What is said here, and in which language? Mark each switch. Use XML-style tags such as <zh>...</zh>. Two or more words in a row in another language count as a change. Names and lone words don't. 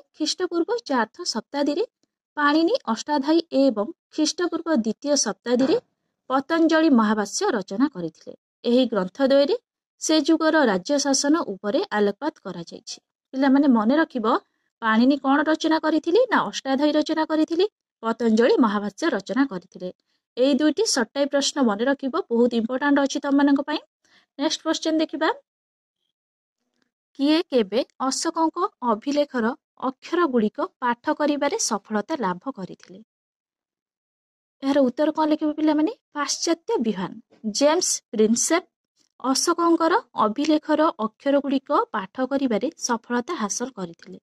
<or>ଖ୍ରୀଷ୍ଟପୂର୍ବ 4ଥ ଶତାବ୍ଦୀରେ ପାଣିନି ଅଷ୍ଟାଧ୍ୟାୟୀ ଏବଂ ଖ୍ରୀଷ୍ଟପୂର୍ବ 2ୟ ଶତାବ୍ଦୀରେ ପତଞ୍ଜଳି ମହାଭାଷ୍ୟ ରଚନା କରିଥିଲେ। ଏହି ଗ୍ରନ୍ଥ ଦ୍ୱୟରେ ସେ ଯୁଗର ରାଜ୍ୟ ଶାସନ ଉପରେ ଆଲୋକପାତ କରାଯାଇଛି। ପିଲାମାନେ ମନେ ରଖିବ, ପାଣିନି କ'ଣ ରଚନା କରିଥିଲେ? ନା ଅଷ୍ଟାଧ୍ୟାୟୀ ରଚନା କରିଥିଲେ, ପତଞ୍ଜଳି ମହାଭାଷ୍ୟ ରଚନା କରିଥିଲେ। ଏଇ ଦୁଇଟି</or> <en>short type</en> <or>ପ୍ରଶ୍ନ ମନେ ରଖିବ, ବହୁତ ଇମ୍ପର୍ଟାଣ୍ଟ ଅଛି ତମମାନଙ୍କ ପାଇଁ।</or> <en>next question</en> <or>ଦେଖିବା। କିଏ କେବେ ଅଶୋକଙ୍କ ଅଭିଲେଖର ଅକ୍ଷର ଗୁଡ଼ିକ ପାଠ କରିବାରେ ସଫଳତା ଲାଭ କରିଥିଲେ? ଏହାର ଉତ୍ତର କ'ଣ ଲେଖିବ ପିଲାମାନେ? ପାଶ୍ଚାତ୍ୟ ବିହାନ ଜେମ୍ସ ପ୍ରିନ୍ସେପ ଅଶୋକଙ୍କର ଅଭିଲେଖର ଅକ୍ଷର ଗୁଡ଼ିକ ପାଠ କରିବାରେ ସଫଳତା ହାସଲ କରିଥିଲେ।</or>